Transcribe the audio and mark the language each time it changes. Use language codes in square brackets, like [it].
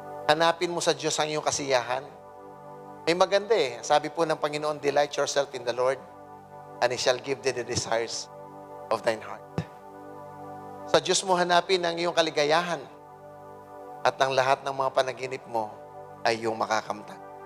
[tl] Hanapin mo sa Diyos ang iyong kasiyahan. May maganda Sabi po ng Panginoon, [en] delight yourself in the Lord, and He shall give thee the desires of thine heart. [tl] Sa Diyos mo hanapin ang iyong kaligayahan, at ang lahat ng mga panaginip mo ay iyong makakamtan.